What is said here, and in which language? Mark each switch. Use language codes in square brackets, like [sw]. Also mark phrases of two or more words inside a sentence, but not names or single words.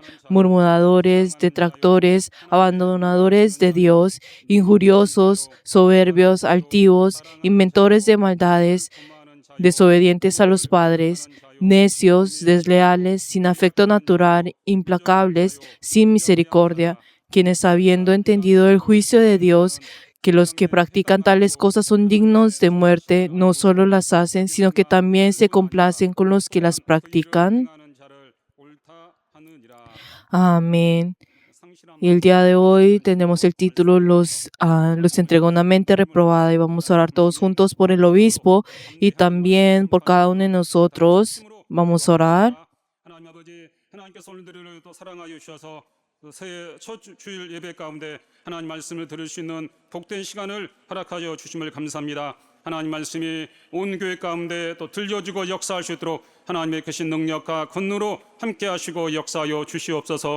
[es] murmuradores, detractores, abandonadores de Dios, injuriosos, soberbios, altivos, inventores de maldades, desobedientes a los padres, necios, desleales, sin afecto natural, implacables, sin misericordia, quienes habiendo entendido el juicio de Dios, que los que practican tales cosas son dignos de muerte, no solo las hacen, sino que también se complacen con los que las practican. Amén. Y el día de hoy tenemos el título los entregó una mente reprobada, y vamos a orar todos juntos por el obispo y también por cada uno de nosotros. Vamos a orar. [ko] 하나님 아버지, 하나님께서 오늘들을 또 사랑하여 주셔서 새해 첫 주일 예배 가운데 하나님 말씀을 들을 수 있는 복된 시간을 허락하여 주심을 감사합니다. 하나님 말씀이 온 교회 가운데 또 들려지고 역사할 수 있도록 하나님의 크신 능력과 권능으로 함께 하시고 역사하여 주시옵소서.